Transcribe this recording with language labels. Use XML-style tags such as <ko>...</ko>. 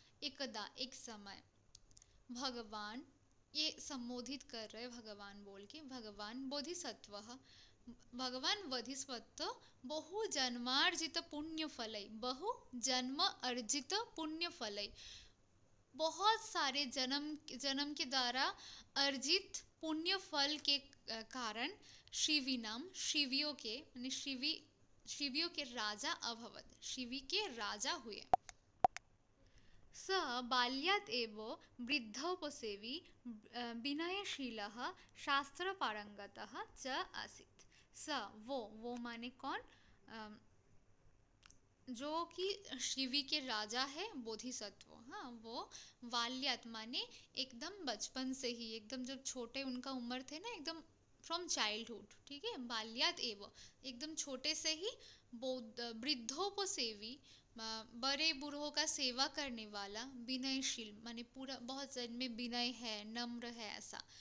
<hi>एकदा एक समय, भगवान ये संबोधित कर रहे भगवान बोल के, भगवान बोधिसत्वः, भगवान बोधिसत्व बहु जन्मार्जित पुण्य फलै, बहु जन्म अर्जित पुण्य फलै, बहुत सारे जन्म के द्वारा अर्जित पुण्य फल के कारण, शिविनाम शिवियों के माने शिवियों के राजा अभवत्, शिवी के राजा हुए।</hi> <sa>स बाल्यात् एव वृद्धोपसेवी विनयशीलः शास्त्रपारंगतः च आसीत्।</sa> <hi>स वो माने कौन, जो कि शिवी के राजा है, बोधिसत्व, हाँ, वो बाल्यात् माने एकदम बचपन से ही, एकदम जब छोटे उनका उम्र थे ना, एकदम फ्रॉम चाइल्डहुड, ठीक है, बाल्यात् एव एकदम छोटे से ही, वृद्धोपसेवी बड़े बूढ़ों का सेवा करने वाला, विनयशील माने पूरा बहुत जन में विनय है, नम्र है, ऐसा।</hi>